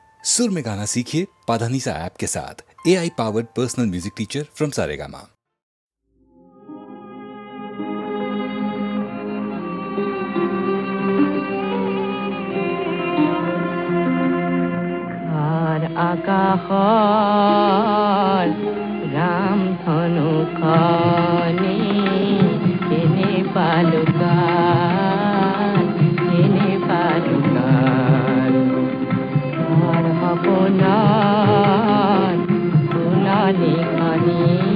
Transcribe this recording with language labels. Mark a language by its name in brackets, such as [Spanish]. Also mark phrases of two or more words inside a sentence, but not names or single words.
[Hindi] सुर में गाना सीखिए पाधानीसा ऐप के साथ। [English] AI powered personal music teacher from Saregama. [Assamese] আকাশৰ ৰাম ধনুখনি এনে পালুকান ঘৰ সপোনৰ ফুলনিখনি